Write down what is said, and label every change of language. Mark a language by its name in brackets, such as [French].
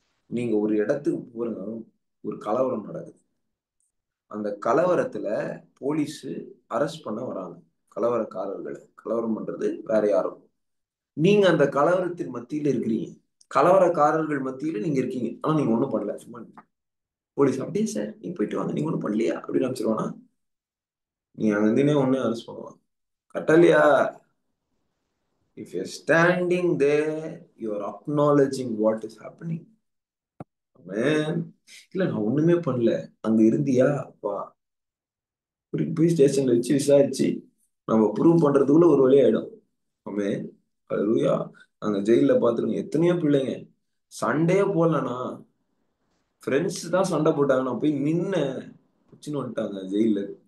[Tamil] நீங்க ஒரு இடத்துக்கு போறீங்க, ஒரு கலவரம் நடக்குது. அந்த கலவரத்துல போலீஸ் அரெஸ்ட் பண்ண வராங்க கலவரக்காரர்களை. கலவரம் பண்றது வேற யாரும். நீங்க அந்த கலவரத்தின் மத்தியில இருக்கிறீங்க, கலவரக்காரர்கள் மத்தியில நீங்க இருக்கீங்க. ஆனா நீங்க ஒண்ணும் பண்ணல. சும்மா போலீஸ் அப்படியே சார் நீங்க போயிட்டு வாங்க, நீங்க ஒண்ணும் பண்ணலையா அப்படின்னு நினைச்சிருவானா? நீ அங்கே ஒண்ணு அரெஸ்ட் பண்ணுவான். கட்டலையா? [English] If you're standing there, you're acknowledging what is happening. [Tamil] இல்ல நான் ஒண்ணுமே பண்ணல, அங்க இருந்தியா அப்பா போய் ஸ்டேஷன்ல வச்சு விசாரிச்சு நம்ம ப்ரூவ் பண்றதுக்குள்ள ஒரு வழி ஆயிடும். ஆமென். அல்லேலூயா. அங்க ஜெயில பாத்துருங்க எத்தனையோ பிள்ளைங்க சண்டையே போடலனா, ஃப்ரெண்ட்ஸ் தான் சண்டை போட்டாங்க, நான் போய் நின்னேன், குச்சின்னு வந்துட்டாங்க ஜெயில.